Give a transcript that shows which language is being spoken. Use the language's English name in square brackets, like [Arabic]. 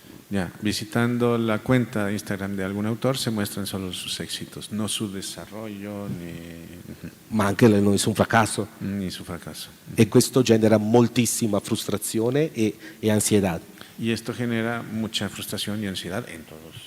[Spanish] Ya, visitando la cuenta de Instagram de algún autor se muestran solo sus éxitos, no su desarrollo [Italian] Ma anche nessun fracasso. [Spanish] ni su fracaso. [Italian] E questo genera moltissima frustrazione e ansietà. [Spanish] Y esto genera mucha frustración y ansiedad en todos.